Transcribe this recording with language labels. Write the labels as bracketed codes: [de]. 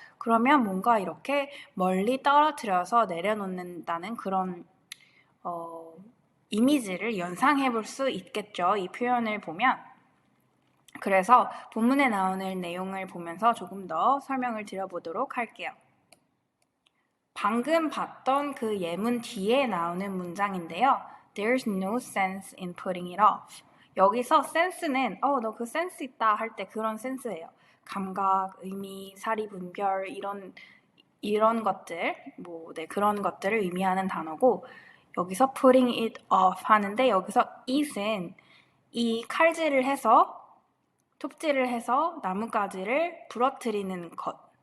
[ko] 그러면 뭔가 이렇게 멀리 떨어뜨려서 내려놓는다는 그런 이미지를 연상해 볼 수 있겠죠. 이 표현을 보면. 그래서 본문에 나오는 내용을 보면서 조금 더 설명을 드려보도록 할게요. 방금 봤던 그 예문 뒤에 나오는 문장인데요. [en] There's no sense in putting it off. [ko] 여기서 sense는 너 그 센스 있다 할 때 그런 센스예요. 감각, 의미, 사리, 분별 이런 것들, 그런 것들을 의미하는 단어고 여기서 [en] putting it off [ko] 하는데 여기서 it은 이 칼질을 해서 톱질을 해서 나뭇가지를 부러뜨리는 것.